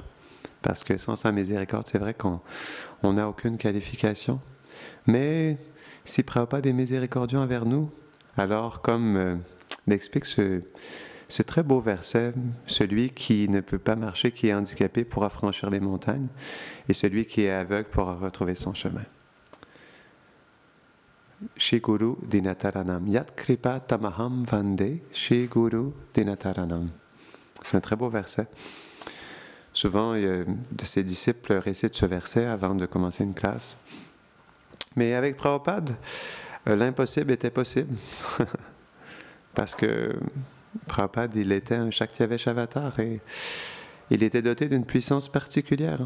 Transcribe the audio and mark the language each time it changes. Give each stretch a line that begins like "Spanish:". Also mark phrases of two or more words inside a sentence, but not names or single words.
French: Parce que sans sa miséricorde, c'est vrai qu'on n'a aucune qualification. Mais si Prabhupada est miséricordieux envers nous, alors comme l'explique ce très beau verset, celui qui ne peut pas marcher, qui est handicapé, pourra franchir les montagnes, et celui qui est aveugle pourra retrouver son chemin.
Sanskrit: श्री गुरुं दीनतारणम्. यत्कृपा तमहं वन्दे, श्री गुरुं दीनतारणम्.
French: C'est un très beau verset. Souvent, de ses disciples récitent ce verset avant de commencer une classe. Mais avec Prabhupada, l'impossible était possible. Parce que Prabhupada, il était un Shaktiaveshavatar et il était doté d'une puissance particulière.